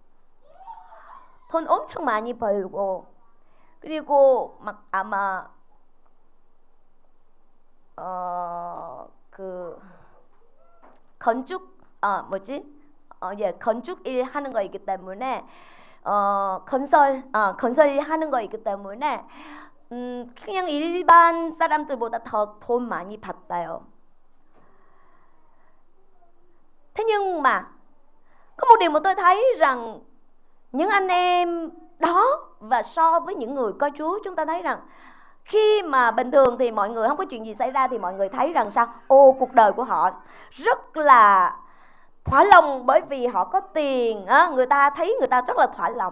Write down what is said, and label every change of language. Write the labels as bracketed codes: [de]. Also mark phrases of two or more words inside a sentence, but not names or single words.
[ko] 돈 엄청 많이 벌고 그리고 막 아마 건축 건축 일 하는 거이기 때문에 건설 하는 거이기 때문에 그냥 일반 사람들보다 더 돈 많이 받아요. [vi] Thế nhưng mà có một điều mà tôi thấy rằng những anh em đó và so với những người coi Chúa, chúng ta thấy rằng khi mà bình thường thì mọi người không có chuyện gì xảy ra thì mọi người thấy rằng sao? Cuộc đời của họ rất là thỏa lòng bởi vì họ có tiền, người ta thấy người ta rất là thỏa lòng.